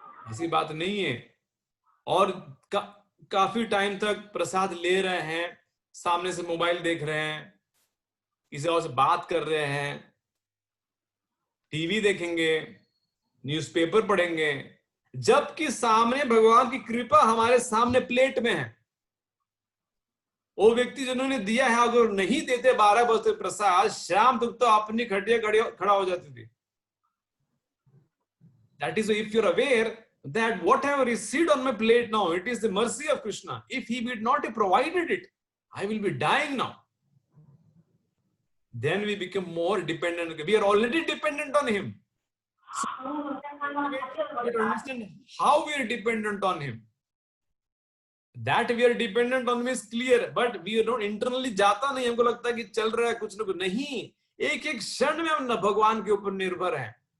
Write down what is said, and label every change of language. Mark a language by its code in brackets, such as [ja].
[hi] ऐसी बात नहीं है। और काफी टाइम तक प्रसाद ले रहे हैं, सामने से मोबाइल देख रहे हैं, किसी और से बात कर रहे हैं, टीवी देखेंगे, न्यूज़पेपर पढ़ेंगे, जबकि सामने भगवान की कृपा हमारे सामने प्लेट में है। वो व्यक्ति जिन्होंने दिया है अगर नहीं देते 12 बजे प्रसाद, शाम तक तो अपनी खटिया खड़ा हो जाती थी। [en] That is, if you're aware that whatever is seated on my plate now, it is the mercy of Krishna. If he would not have provided it, I will be dying now. Then we become more dependent. We are already dependent on him. So, we understand how we are dependent on him. That we are dependent on him is clear, but we don't internally [hi] जाता नहीं, हमको लगता है कि चल रहा है कुछ ना कुछ, नहीं, एक एक क्षण में हम भगवान के ऊपर निर्भर हैं।